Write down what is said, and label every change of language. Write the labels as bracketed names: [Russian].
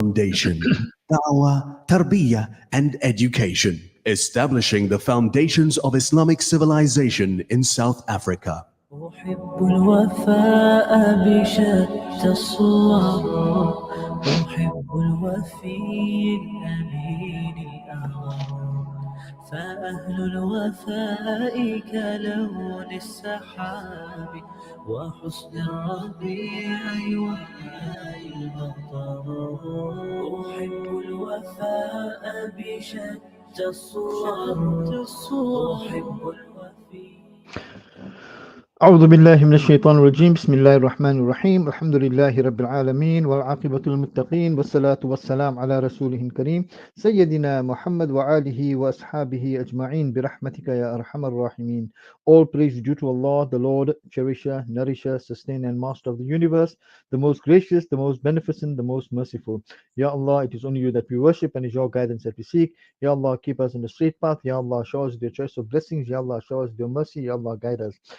[English] foundation: da'wah, tarbiyah, and education, establishing the foundations of Islamic civilization in South Africa. [Arabic] أحب الوفاء بشتى الصور، أحب الوفي الأمين الأغر، فأهل الوفاء كلون السحاب وحسن الربيع وماء المطر. أحب الوفاء بشتى الصور، أحب الوفي. أعوذ بالله من الشيطان الرجيم. بسم الله الرحمن الرحيم. الحمد لله رب العالمين والعاقبة للمتقين والصلاة والسلام على رسوله الكريم سيدنا محمد وآله وأصحابه أجمعين برحمتك يا أرحم الراحمين. [English] All praise due to Allah, the Lord, cherisher, nourisher, sustainer and master of the universe, the most gracious, the most beneficent, the most merciful. Ya Allah, it is only you that we worship and it is your guidance that we seek. Ya Allah, keep us on the straight path. Ya Allah, show us your choice of blessings. Ya Allah, show us your mercy. Ya Allah, guide us.